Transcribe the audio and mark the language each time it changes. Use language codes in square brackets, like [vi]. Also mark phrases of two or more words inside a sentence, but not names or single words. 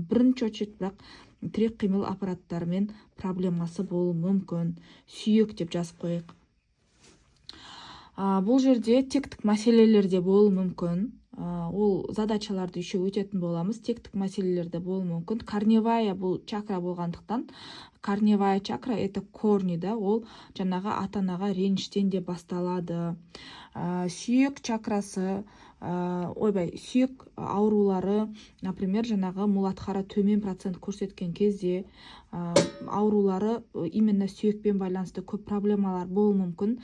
[kk] Бірінші очередь бірақ тірек қимыл аппараттарымен проблемасы болуы мүмкін. Сүйек деп жазып қойық. Бұл жерде тектік мәселелерде болуы мүмкін. Ол задачаларды еще өтетін боламыз. Тектік мәселелерде болуы мүмкін. Корневая бұл чакра болғандықтан, [ru] корневая чакра это корни, [kk] да, ол жаңағы ата-анаға реніштен де басталады. Сүйек чакрасы, сүйек аурулары, например, жаңағы Муладхара төмен процент көрсеткен кезде аурулары именно сүйекпен байланысты көп проблемалар болуы мүмкін.